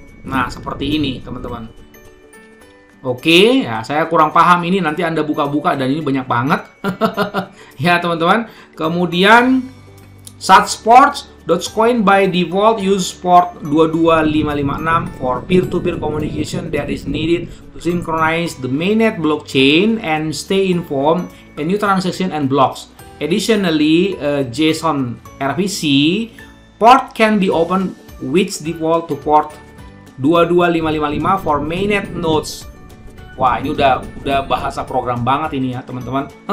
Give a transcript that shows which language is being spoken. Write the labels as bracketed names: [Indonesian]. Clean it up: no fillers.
[Indonesian] Nah, seperti ini teman-teman. Oke, ya saya kurang paham ini, nanti Anda buka-buka dan ini banyak banget. Ya teman-teman. [English] Kemudian Satsports, Dogecoin by default use port 22556 for peer-to-peer communication that is needed to synchronize the mainnet blockchain and stay informed in new transaction and blocks. Additionally, JSON RPC port can be opened which default to port 22555 for mainnet nodes. [Indonesian] Wah, ini udah bahasa program banget ini ya, teman-teman.